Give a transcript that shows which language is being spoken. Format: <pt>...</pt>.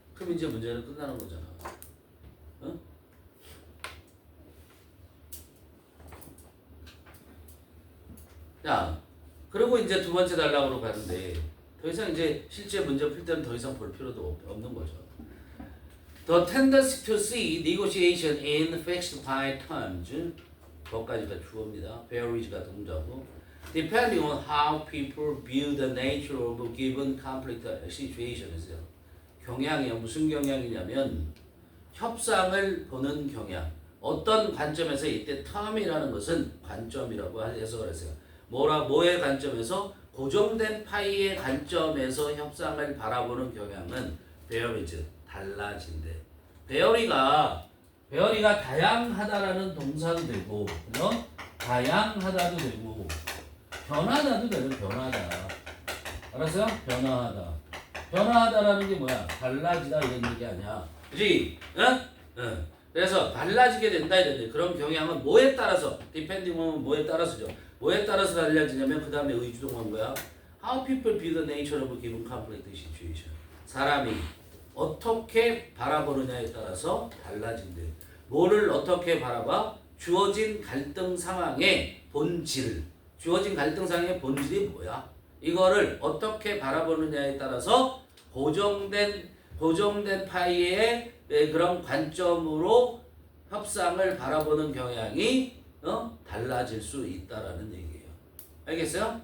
<ko>그럼 이제 문제는 끝나는 거잖아. 어? 자, 그리고 이제 두 번째 단락으로 가는데 더 이상 이제 실제 문제 풀 때는 더 이상 볼 필요도 없는 거죠.</ko> <en>The tendency to see negotiation in fixed time terms</en> <ko>거기까지가 주어입니다.</ko> <en>varies가 동사고 depending on how people view the nature of a given conflict situation이죠.</en> <ko>경향이요. 무슨 경향이냐면 협상을 보는 경향. 어떤 관점에서 이때 term이라는 것은 관점이라고 해석을 했어요. 뭐의 관점에서 고정된 파이의 관점에서 협상을 바라보는 경향은 varies 달라진대. 베어리가 다양하다라는 동사도 되고, 다양하다도 되고, 변하다도 되는 변하다. 알았어요? 변화하다. 변화하다라는 게 뭐야? 달라지다 이런 얘기 아니야. 그지? 응. 그래서 달라지게 된다 이런데 그런 경향은 뭐에 따라서? depending on 뭐에 따라서죠. 뭐에 따라서 달라지냐면 그 다음에 의주동한 거야.</ko> <en>How people view the nature of a given conflict situation.</en> <ko>사람이 어떻게 바라보느냐에 따라서 달라진대. 뭐를 어떻게 바라봐? 주어진 갈등 상황의 본질. 주어진 갈등 상황의 본질이 뭐야? 이거를 어떻게 바라보느냐에 따라서 고정된 파이의 그런 관점으로 협상을 바라보는 경향이 달라질 수 있다라는 얘기예요. 알겠어요?</ko>